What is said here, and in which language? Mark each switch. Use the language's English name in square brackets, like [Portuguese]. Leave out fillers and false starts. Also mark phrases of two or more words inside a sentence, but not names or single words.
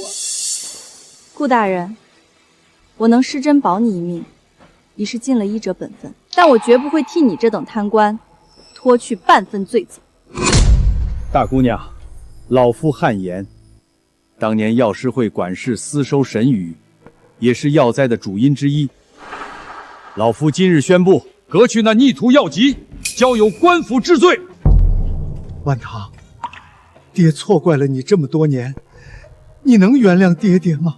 [Chinese] 顧大人，我能施珍保你一命，已是盡了醫者本分，但我絕不會替你這等貪官脫去半分罪責。大姑娘，老夫汗顏。當年藥師會管事私收神羽，也是藥災的主因之一。老夫今日宣布，革去那逆徒藥籍，交由官府治罪。万堂，爹錯怪了你這麼多年，你能原諒爹爹嗎？